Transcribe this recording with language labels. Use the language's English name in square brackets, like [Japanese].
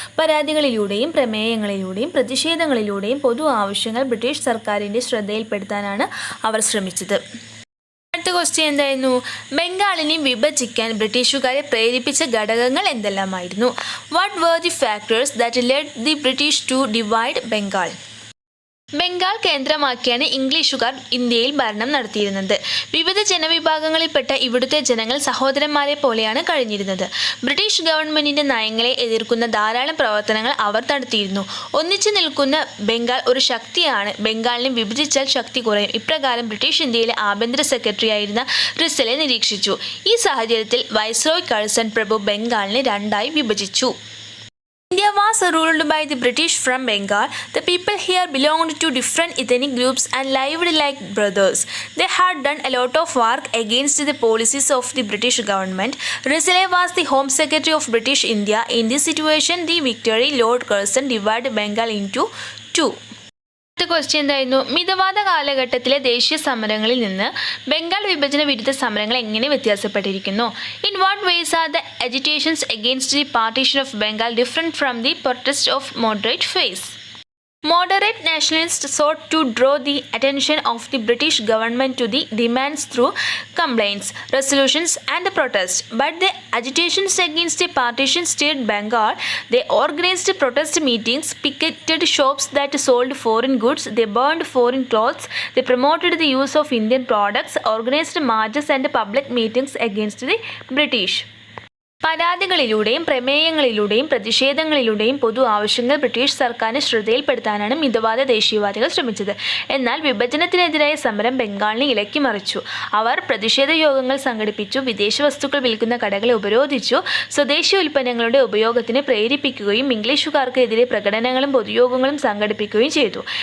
[Malayalam] പരാതികളിലൂടെയും പ്രമേയങ്ങളിലൂടെയും പ്രതിഷേധങ്ങളിലൂടെയും പൊതു ആവശ്യങ്ങൾ ബ്രിട്ടീഷ് സർക്കാരിൻ്റെ ശ്രദ്ധയിൽപ്പെടുത്താനാണ് അവർ ശ്രമിച്ചത്. അടുത്ത ക്വസ്റ്റ്യൻ എന്തായിരുന്നു? ബംഗാളിനെ വിഭജിക്കാൻ ബ്രിട്ടീഷുകാരെ പ്രേരിപ്പിച്ച ഘടകങ്ങൾ എന്തെല്ലാമായിരുന്നു? [English] What were the factors that led the British to divide Bengal? [Malayalam] Bengal കേന്ദ്രമാക്കിയാണ് ഇംഗ്ലീഷുകാർ ഇന്ത്യയിൽ ഭരണം നടത്തിയിരുന്നത്. വിവിധ ജനവിഭാഗങ്ങളിൽപ്പെട്ട ഇവിടുത്തെ ജനങ്ങൾ സഹോദരന്മാരെ പോലെയാണ് കഴിഞ്ഞിരുന്നത്. ബ്രിട്ടീഷ് ഗവൺമെൻറ്റിൻ്റെ നയങ്ങളെ എതിർക്കുന്ന ധാരാളം പ്രവർത്തനങ്ങൾ അവർ നടത്തിയിരുന്നു. ഒന്നിച്ചു നിൽക്കുന്ന ബംഗാൾ ഒരു ശക്തിയാണ്. ബംഗാളിനെ വിഭജിച്ചാൽ ശക്തി കുറയും. ഇപ്രകാരം ബ്രിട്ടീഷ് ഇന്ത്യയിലെ ആഭ്യന്തര സെക്രട്ടറി ആയിരുന്ന റിസലെ നിരീക്ഷിച്ചു. ഈ സാഹചര്യത്തിൽ വൈസ്രോയ് കഴ്സൺ പ്രഭു ബംഗാളിനെ രണ്ടായി വിഭജിച്ചു. [English] India was ruled by the British from Bengal. The people here belonged to different ethnic groups and lived like brothers. They had done a lot of work against the policies of the British government. Risley was the Home Secretary of British India. In this situation, the Victory Lord Curzon divided Bengal into two. [Malayalam] അടുത്ത question എന്തായിരുന്നു? മിതവാദ കാലഘട്ടത്തിലെ ദേശീയ സമരങ്ങളിൽ നിന്ന് ബംഗാൾ വിഭജന വിരുദ്ധ സമരങ്ങൾ എങ്ങനെ വ്യത്യാസപ്പെട്ടിരിക്കുന്നു? [English] In what ways are the agitations against the partition of Bengal different from the protest of moderate phase? Moderate nationalists sought to draw the attention of the British government to the demands through complaints, resolutions and protests. But the agitations against the partition state Bengal, they organized protest meetings, picketed shops that sold foreign goods, they burned foreign clothes, they promoted the use of Indian products, organized marches and public meetings against the British. [Malayalam] പരാതികളിലൂടെയും പ്രമേയങ്ങളിലൂടെയും പ്രതിഷേധങ്ങളിലൂടെയും പൊതു ആവശ്യങ്ങൾ British സർക്കാരിനെ ശ്രദ്ധയിൽപ്പെടുത്താനാണ് മിതവാദ ദേശീയവാദികൾ ശ്രമിച്ചത്. എന്നാൽ വിഭജനത്തിനെതിരായ സമരം ബംഗാളിനെ ഇളക്കിമറിച്ചു. അവർ പ്രതിഷേധ യോഗങ്ങൾ സംഘടിപ്പിച്ചു, വിദേശ വസ്തുക്കൾ വിൽക്കുന്ന കടകളെ ഉപരോധിച്ചു, സ്വദേശി ഉൽപ്പന്നങ്ങളുടെ ഉപയോഗത്തിന് പ്രേരിപ്പിക്കുകയും ഇംഗ്ലീഷുകാർക്ക് എതിരെ പ്രകടനങ്ങളും പൊതുയോഗങ്ങളും സംഘടിപ്പിക്കുകയും ചെയ്തു.